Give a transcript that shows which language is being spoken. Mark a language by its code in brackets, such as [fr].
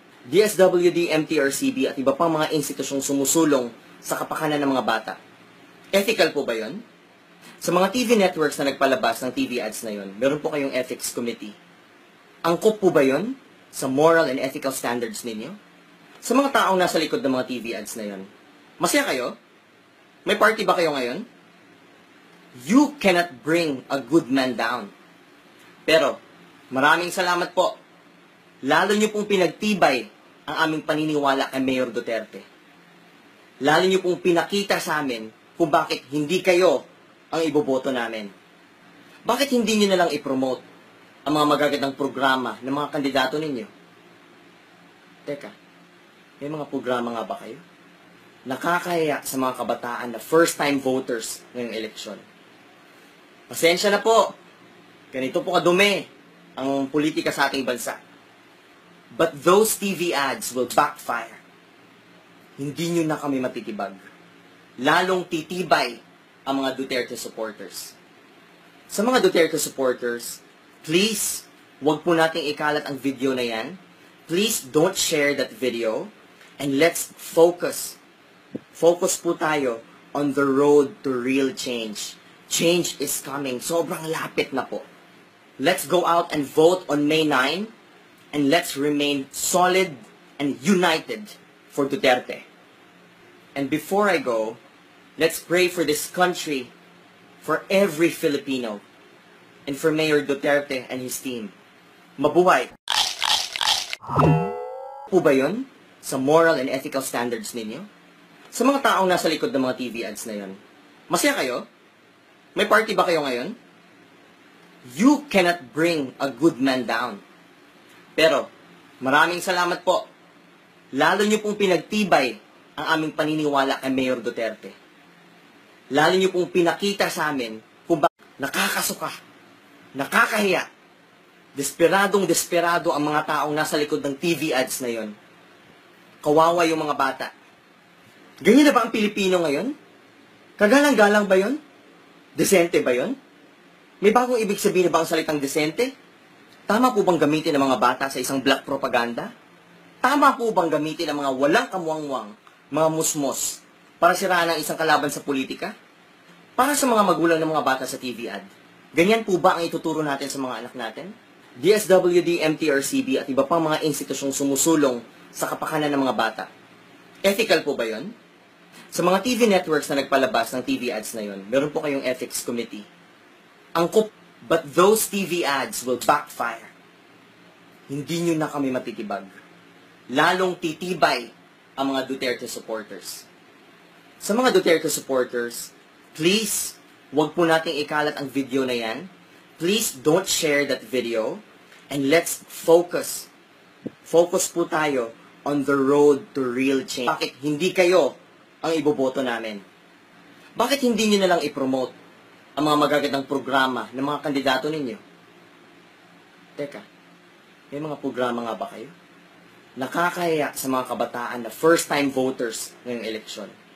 [tl] DSWD, MTRCB at iba pang mga institusyong sumusulong sa kapakanan ng mga bata. Ethical po ba yon? Sa mga TV networks na nagpalabas ng TV ads na yon, meron po kayong ethics committee. Angkop po ba yon sa moral and ethical standards ninyo? Sa mga taong nasa likod ng mga TV ads na yon, masaya kayo? May party ba kayo ngayon? [en] You cannot bring a good man down. [tl] Pero, maraming salamat po. Lalo niyo pong pinagtibay ang aming paniniwala kay Mayor Duterte. Lalo niyo pong pinakita sa amin kung bakit hindi kayo ang iboboto namin. Bakit hindi niyo na lang i-promote ang mga magagandang programa ng mga kandidato ninyo? Teka, may mga programa nga ba kayo? Nakakahiya sa mga kabataan na first-time voters ngayong eleksyon. Pasensya na po. Ganito po kadumi ang politika sa ating bansa. [en] But those TV ads will backfire. [tl] Hindi nyo na kami matitibag. Lalong titibay ang mga Duterte supporters. Sa mga Duterte supporters, please, wag po nating ikalat ang video na yan. [en] Please don't share that video. And let's focus. [tl] Focus po tayo [en] on the road to real change. Change is coming. [tl] Sobrang lapit na po. [en] Let's go out and vote on May 9, and let's remain solid and united for Duterte. And before I go, let's pray for this country, for every Filipino, and for Mayor Duterte and his team. [tl] Mabuhay! Po ba yun sa moral and ethical standards ninyo? Sa mga taong nasa likod ng mga TV ads na yun, masaya kayo? May party ba kayo ngayon? [en] You cannot bring a good man down. [tl] Pero, maraming salamat po. Lalo niyo pong pinagtibay ang aming paniniwala kay Mayor Duterte. Lalo niyo pong pinakita sa amin kung bakit nakakasuka, nakakahiya, desperado ang mga taong nasa likod ng TV ads na yon. Kawawa yung mga bata. Ganyan na ba ang Pilipino ngayon? Kagalang-galang ba yon? Desente ba yon? May bagong ibig sabihin na ba ang salitang desente? Tama po bang gamitin ng mga bata sa isang black propaganda? Tama po bang gamitin ng mga walang kamuwang-wang, mga musmos, para siraan ang isang kalaban sa politika? Para sa mga magulang ng mga bata sa TV ad, ganyan po ba ang ituturo natin sa mga anak natin? DSWD, MTRCB at iba pang mga institusyong sumusulong sa kapakanan ng mga bata. Ethical po ba yon? Sa mga TV networks na nagpalabas ng TV ads na yon, meron po kayong ethics committee. [en] Angkop, but those TV ads will backfire. [tl] Hindi nyo na kami matitibag. Lalong titibay ang mga Duterte supporters. Sa mga Duterte supporters, please, wag po nating ikalat ang video na yan. [en] Please don't share that video. And let's focus. [tl] Focus po tayo [en] on the road to real change. [tl] Bakit hindi kayo ang iboboto namin? Bakit hindi nyo na lang i-promote ang mga magagandang programa ng mga kandidato ninyo? Teka, may mga programa nga ba kayo? Nakakahiya sa mga kabataan na first-time voters ngayong eleksyon.